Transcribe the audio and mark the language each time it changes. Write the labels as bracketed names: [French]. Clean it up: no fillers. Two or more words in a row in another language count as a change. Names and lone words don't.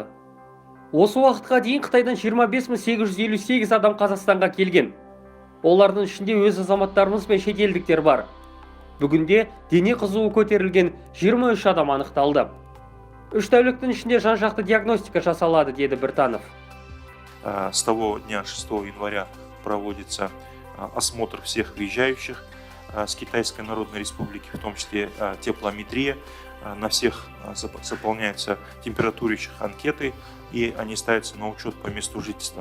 [Kazakh] Осы уақытқа дейін Қытайдан 25.858 адам Қазақстанға келген. Олардың ішінде өз азаматтарымыз бен шетелдіктер бар. Бүгінде дене қызуы көтерілген 23 адам анықталды. 3 тәуліктің ішінде жан-жақты диагностика жасалады, деді Біртанов. [Russian] С того дня, 6 января, проводится осмотр всех въезжающих с Китайской Народной Республики, в том числе теплометрия. На всех заполняются температурящих анкеты, и они ставятся на учет по месту жительства.